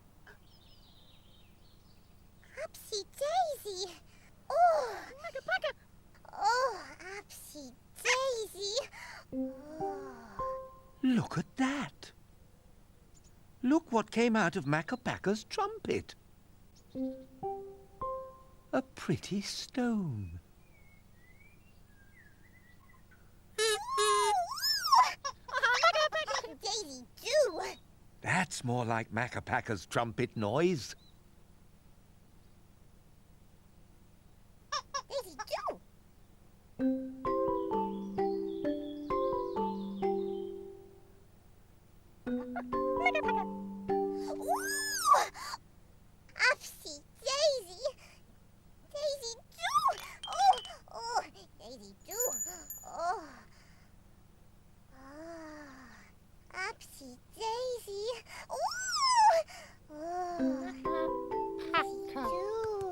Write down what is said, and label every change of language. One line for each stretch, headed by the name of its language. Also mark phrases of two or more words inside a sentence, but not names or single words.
English: Upsy daisy. Oh, Makka Pakka. Oh, upsy daisy. Oh. Look at that. Look what came out of Makka Pakka's trumpet. A pretty stone. That's more like Makka Pakka's trumpet noise. Daisy, do! Makka Pakka. Ooh! Upsy Daisy! Daisy, do! Oh, oh, Daisy, do! Oh. Ah, Upsy Daisy! Ooh! Oh. Daisy, do!